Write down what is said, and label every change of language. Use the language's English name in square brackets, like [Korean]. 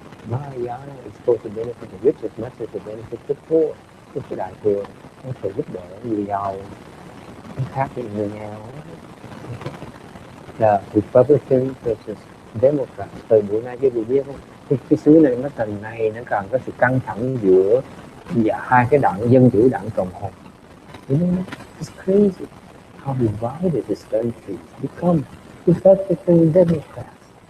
[English] Mahayana is supposed to benefit the rich as much as it benefits the poor. [Vietnamese] Cái Đại thừa nó sẽ giúp đỡ người giàu khác với người nghèo. Là [English] Republican versus Democrat. [Vietnamese] Thời buổi nay cái vị biết không? Cái xứ này nó thành này nó càng có sự căng thẳng giữa hai cái đảng Dân Chủ, đảng Cộng Hòa. [English] You know, it's crazy how divided this country has become. Republican and Democrats.